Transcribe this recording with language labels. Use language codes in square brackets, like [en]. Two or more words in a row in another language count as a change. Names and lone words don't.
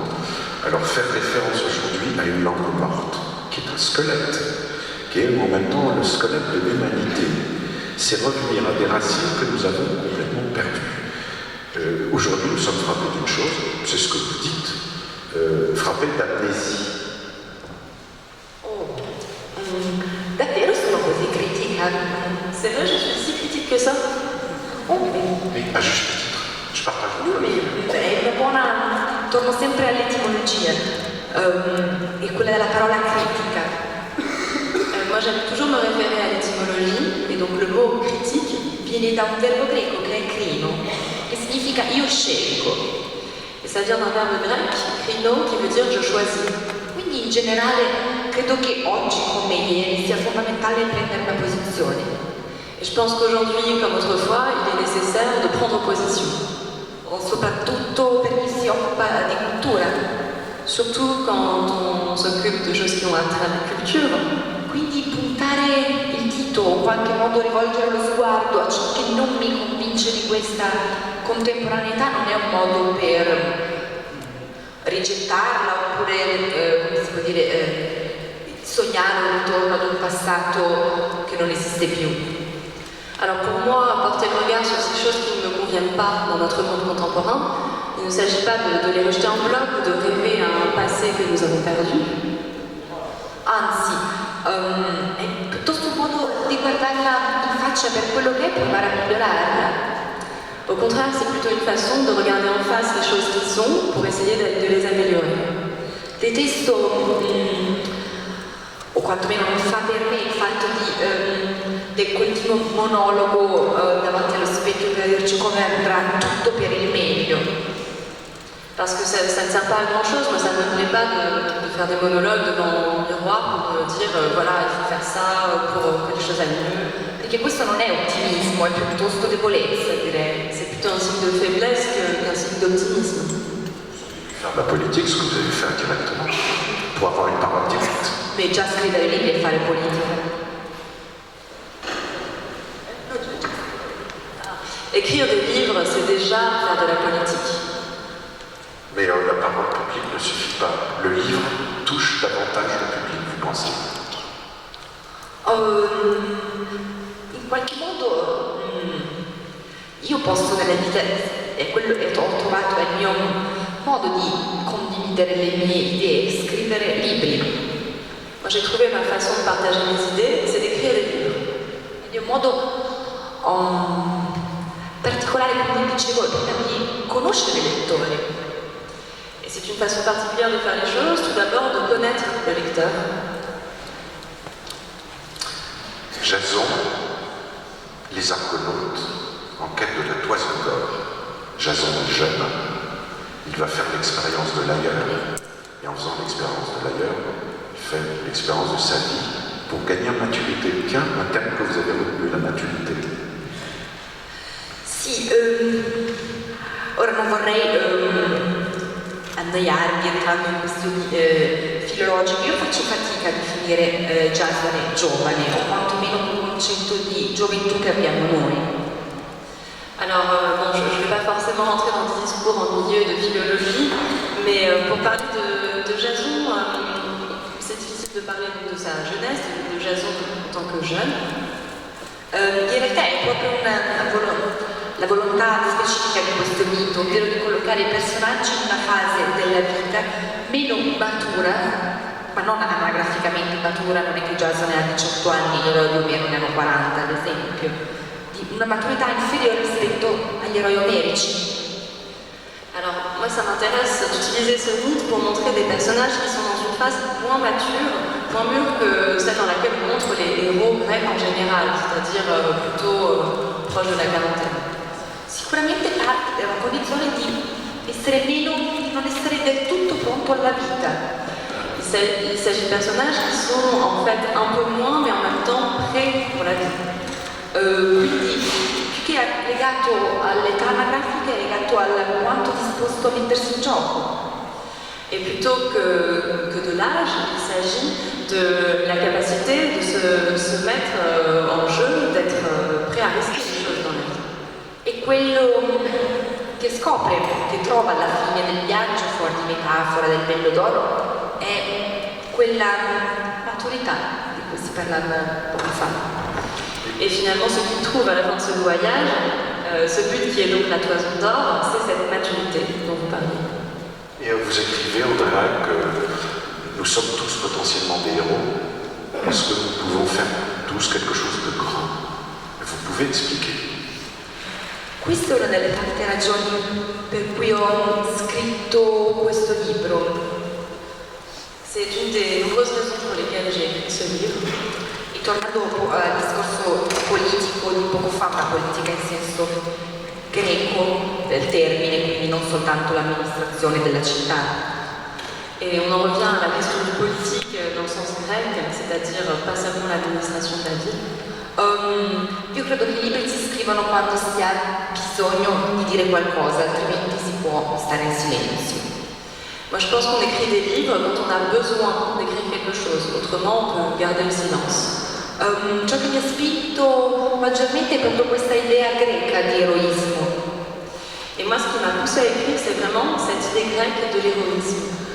[fr] Alors faire référence aujourd'hui à une langue morte, qui est un squelette, qui est en même temps le squelette de l'humanité, c'est revenir à des racines que nous avons complètement perdues. Aujourd'hui, nous sommes frappés d'une chose, c'est ce que vous dites, frappés d'amnésie. [it] Davvero sono così critica? [fr] C'est vrai, je suis si critique que ça. Mais à juste titre, je partage votre avis. [it] È una buona... torno sempre all'etimologia, e quella della parola critica. [fr] Moi j'aime toujours me référer à l'étymologie, et donc le mot critique [it] Viene da un verbo greco che è crino, che significa io scelgo. [fr] et ça vient d'un verbe grec, krino, qui veut dire je choisis. [it] Quindi in generale credo che oggi come ieri sia fondamentale prendere una posizione. [fr] Et je pense qu'aujourd'hui, comme autrefois, il est nécessaire de prendre position. [it] Soprattutto per chi si occupa di cultura. [fr] Surtout quand on s'occupe de choses qui ont trait à la culture. [it] Quindi puntare il dito o in qualche modo rivolgere lo sguardo a ciò che non mi convince di questa contemporaneità non è un modo per rigettarla oppure, come si può dire, sognare un ritorno ad un passato che non esiste più. [fr] Alors pour moi, porter le regard sur ces choses qui ne me conviennent pas dans notre monde contemporain, il ne s'agit pas de les rejeter en bloc ou de rêver à un passé que nous avons perdu. [it] Anzi, è piuttosto un modo di guardarla in faccia per quello che è e provare a migliorarla. [fr] Au contraire, c'est plutôt une façon de regarder en face les choses qui sont pour essayer de les améliorer. [it] Detesto, o quantomeno non fa per me il fatto del continuo monologo davanti allo specchio per dirci come andrà tutto per il meglio. [fr] Parce que ça ne sert pas à grand chose, moi ça ne me plaît pas de faire des monologues devant le miroir pour dire voilà il faut faire ça pour que les choses aillent mieux. [it] Perché questo non è ottimismo, è piuttosto debolezza, direi. [fr] C'est plutôt un signe de faiblesse qu'un signe d'optimisme. Faire de la politique, ce que vous avez fait indirectement, pour avoir une parole directe. [it] Beh, già scrivere libri e fare politica. [fr] Écrire des livres, c'est déjà faire de la politique. Mais la parole publique ne suffit pas. Le livre touche davantage le public, vous pensez? [it] In qualche modo io posso nella vita, ho trovato il mio modo di condividere le mie idee, scrivere libri. [fr] Moi j'ai trouvé ma façon de partager mes idées, c'est d'écrire des livres. [it] È un modo particolare, come dicevo, di conoscere i lettori. [fr] Et c'est une façon particulière de faire les choses, tout d'abord de connaître le lecteur. Jason, les Argonautes, en quête de la toison d'or. Jason est jeune, il va faire l'expérience de l'ailleurs, et en faisant l'expérience de l'ailleurs, il fait l'expérience de sa vie pour gagner en maturité. Tiens, un terme que vous avez retenu, la maturité. [it] Sì, ora non vorrei annoiarvi entrando in questioni filologiche. Io faccio fatica a definire Jasone giovane, o quantomeno quel concetto di gioventù che abbiamo noi. [fr] Alors, bon, je ne vais pas forcément rentrer dans des discours ennuyeux de philologie, mais pour parler de Jason, c'est difficile de parler de sa jeunesse, de Jason en tant que jeune. [it] In realtà è proprio la volontà specifica di questo mito, ovvero di collocare i personaggi in una fase della vita meno matura, ma non anagraficamente matura, non è che Jason ha 18 anni, gli eroi di Omero ne hanno 40 ad esempio, di una maturità inferiore rispetto agli eroi omerici. [fr] Alors, moi ça m'intéresse d'utiliser ce mythe pour montrer des personnages qui sont dans une phase moins mature, moins mûre que celle dans laquelle on montre les héros grecs en général, c'est-à-dire plutôt proche de la quarantaine. [it] Sicuramente parte della condizione di essere meno, di non essere del tutto pronto alla vita. [fr] Il s'agit de personnages qui sont en fait un peu moins, mais en même temps prêts pour la vie. [it] Quindi più che è legato all'età anagrafica, è legato al quanto disposto a mettersi in gioco. [fr] Et plutôt que de l'âge, il s'agit de la capacité de se mettre en jeu, d'être prêt à risquer les choses dans la vie. [it] E quello che scopre, che trova alla fine del viaggio, fuori di metafora del bello d'oro, è quella maturità di cui si parlava poco fa. [fr] Et finalement, ce qu'il trouve à la fin de ce voyage, ce but qui est donc la toison d'or, c'est cette maturité dont vous parliez. Et vous écrivez, Andrea, que nous sommes tous potentiellement des héros, parce que nous pouvons faire tous quelque chose de grand. Vous pouvez expliquer? [it] Questa è una delle tante ragioni per cui ho scritto questo libro. [fr] C'est une des nombreuses raisons pour lesquelles j'ai écrit ce livre. [it] E tornando al discorso politico di poco fa, ma politica in senso greco del termine, quindi non soltanto l'amministrazione della città. [fr] Et on en revient à la question du politique dans le sens grec, c'est-à-dire pas seulement l'administration de la ville. [it] Io credo che i libri si scrivono quando si ha bisogno di dire qualcosa, altrimenti si può stare in silenzio. [fr] Moi je pense qu'on écrit des livres quand on a besoin d'écrire quelque chose, autrement on peut garder le silence. [it] Ciò che mi ha spinto maggiormente è proprio questa idea greca di eroismo. [fr] Et moi ce qui m'a poussé à écrire c'est vraiment cette idée grecque de l'héroïsme.